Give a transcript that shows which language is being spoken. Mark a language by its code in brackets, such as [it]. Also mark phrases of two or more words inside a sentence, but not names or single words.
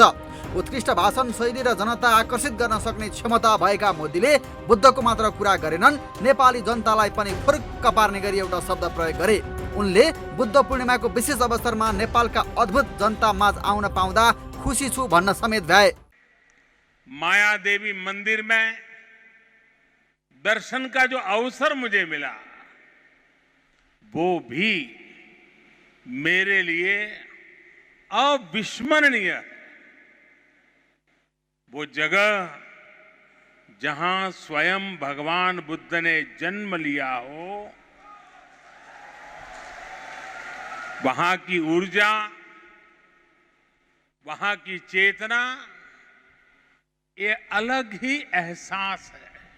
[ne] उत्कृष्ट भाषण शैली र जनता आकर्षित गर्न सक्ने क्षमता भएका मोदीले बुद्धको मात्र कुरा गरेनन्, नेपाली जनतालाई पनि फुर्क पार्ने गरी एउटा शब्द प्रयोग गरे। उनले बुद्ध पूर्णिमाको विशेष अवसरमा नेपालका अद्भुत जनता माझ आउन पाउँदा खुसी छु भन्न समेत भए। [hi] माया देवी मंदिर में दर्शन का जो अवसर मुझे मिला वो भी मेरे लिए अविस्मरणीय है। वो जगह जहां स्वयं भगवान बुद्ध ने जन्म लिया हो, वहां की ऊर्जा, वहां की चेतना, ये अलग ही एहसास है।